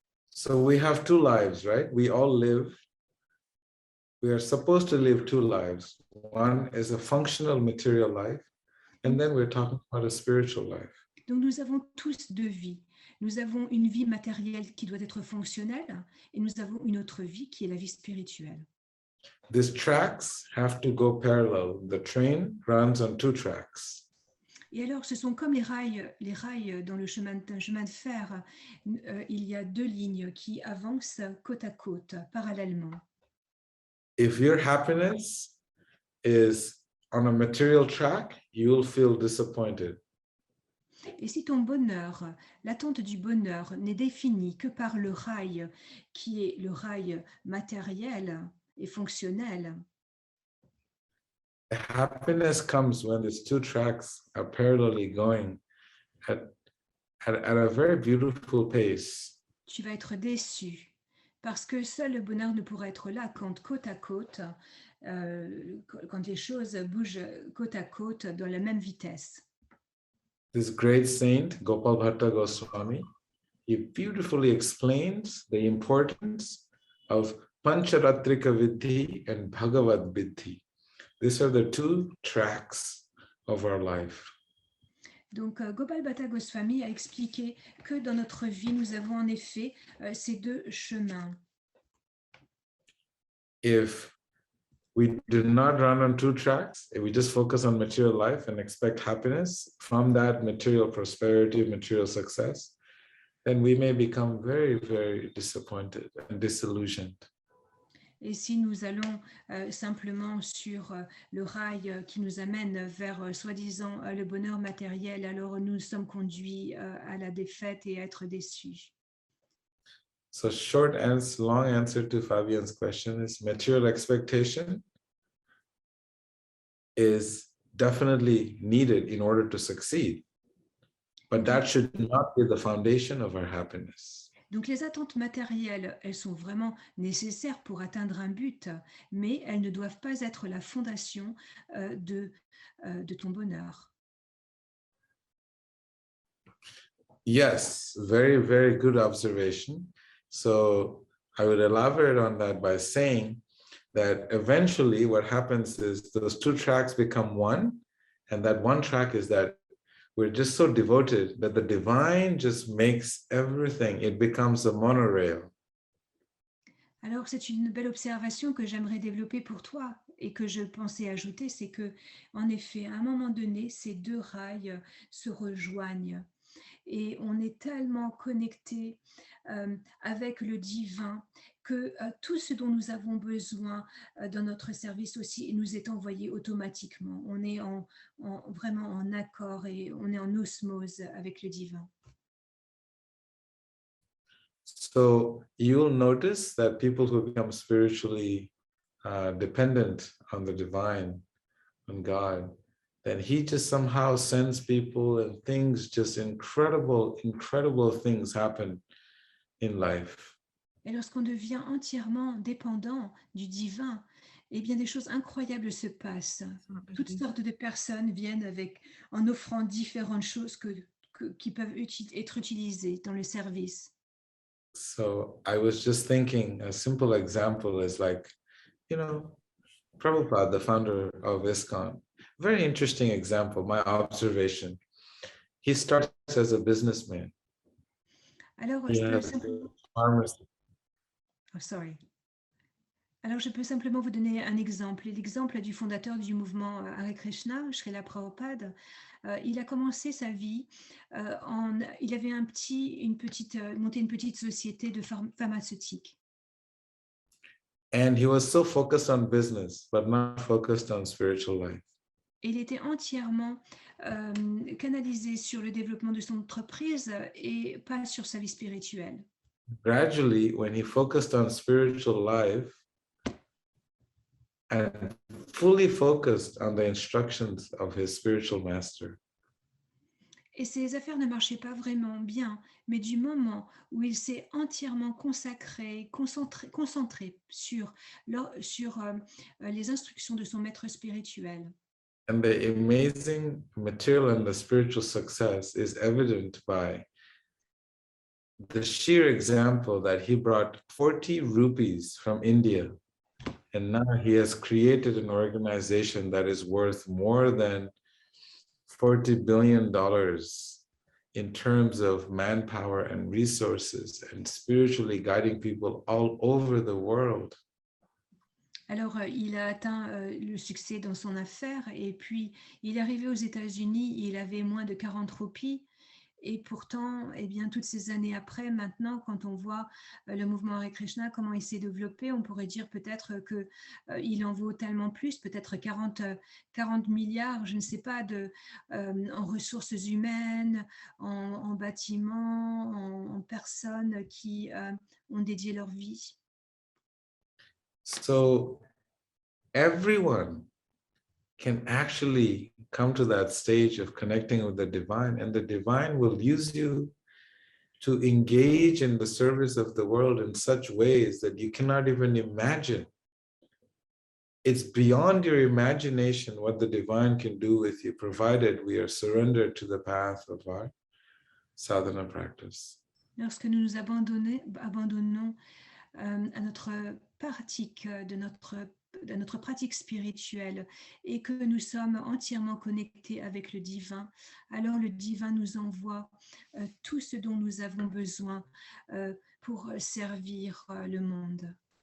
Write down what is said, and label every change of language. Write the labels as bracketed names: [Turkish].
[English] So we have two lives, right? We are supposed to live two lives. One is a functional material life, and then we're talking about a spiritual life. [French] Donc nous avons tous deux vies. Nous avons une vie matérielle qui doit être fonctionnelle et nous avons une autre vie qui est la vie spirituelle. [English] These tracks have to go parallel. The train runs on two tracks. [French] Et alors, ce sont comme les rails dans le chemin de fer. Il y a deux lignes qui avancent côte à côte, parallèlement. [English] if your happiness is on a material track, you'll feel disappointed. [French] Et si ton bonheur, l'attente du bonheur n'est définie que par le rail qui est le rail matériel et fonctionnel, [English] Happiness comes when these two tracks are parallelly going at a very beautiful pace. [French] tu vas être déçu parce que seul le bonheur ne pourra être là quand côte à côte, quand les choses bougent côte à côte dans la même vitesse. [English] This great saint, Gopal Bhatta Goswami, he beautifully explains the importance of Pancharatrika Vidhi and Bhagavad Vidhi. These are the two tracks of our life. [French] Donc, Gopal Bhatta Goswami a expliqué que dans notre vie, nous avons en effet ces deux chemins. [English] If we do not run on two tracks, if we just focus on material life and expect happiness from that material prosperity, material success, then we may become very, very disappointed and disillusioned. [French] Et si nous allons simplement sur le rail qui nous amène vers soi-disant le bonheur matériel, alors nous sommes conduits à la défaite et à être déçus. [English] So short and long answer to Fabian's question is material expectation is definitely needed in order to succeed, but that should not be the foundation of our happiness. [French] Donc les attentes matérielles, elles sont vraiment nécessaires pour atteindre un but, mais elles ne doivent pas être la fondation de ton bonheur. [English] Yes, very, very good observation. So I would elaborate on that by saying that eventually what happens is those two tracks become one, and that one track is that we're just so devoted that the divine just makes everything, it becomes a monorail. [French] Alors c'est une belle observation que j'aimerais développer pour toi et que je pensais ajouter, c'est que en effet, à un moment donné, ces deux rails se rejoignent et on est tellement connecté avec le divin que tout ce dont nous avons besoin dans notre service aussi nous est envoyé automatiquement. On est vraiment en accord et on est en osmose avec le divin. [English] So you'll notice that people who become spiritually dependent on the divine, on God, then he just somehow sends people and things, just incredible things happen in life. [French] Et lorsqu'on devient entièrement dépendant du divin, eh bien des choses incroyables se passent. Toutes sortes de personnes viennent en offrant différentes choses qui peuvent être utilisées dans le service. [English] So I was just thinking, a simple example is like, Prabhupada, the founder of ISKCON, very interesting example, my observation. He starts as a businessman. [French] Alors, [English] He [French] je peux [English] has [French] simplement... [English] a pharmacy. Oh, sorry. [French] Alors, je peux simplement vous donner un exemple. L'exemple du fondateur du mouvement Hare Krishna, Srila Prabhupada, il a commencé sa vie, il avait monté une petite société de pharmaceutique. [English] And he was so focused on business, but not focused on spiritual life. [French] Et il était entièrement canalisé sur le développement de son entreprise et pas sur sa vie spirituelle. [English] Gradually, when he focused on spiritual life and fully focused on the instructions of his spiritual master, [French] et ses affaires ne marchaient pas vraiment bien, mais du moment où il s'est entièrement concentré sur les instructions de son maître spirituel. [English] and the amazing material and the spiritual success is evident by the sheer example that he brought 40 rupees from India, and now he has created an organization that is worth more than $40 billion in terms of manpower and resources and spiritually guiding people all over the world. [French] Alors, il a atteint le succès dans son affaire et puis il est arrivé aux États-Unis, il avait moins de 40 roupies Et pourtant, eh bien, toutes ces années après, maintenant, quand on voit le mouvement Hare Krishna, comment il s'est développé, on pourrait dire peut-être qu'il en vaut tellement plus, peut-être 40 milliards, je ne sais pas, en ressources humaines, en bâtiments, en personnes qui ont dédié leur vie. [English] So everyone can actually come to that stage of connecting with the divine, and the divine will use you to engage in the service of the world in such ways that you cannot even imagine. It's beyond your imagination what the divine can do with you, provided we are surrendered to the path of our sadhana practice. [French] Lorsque nous nous abandonnons à notre pratique de notre pratique spirituelle et que nous sommes entièrement connectés avec le divin, alors le divin nous envoie tout ce dont nous avons besoin pour servir le monde.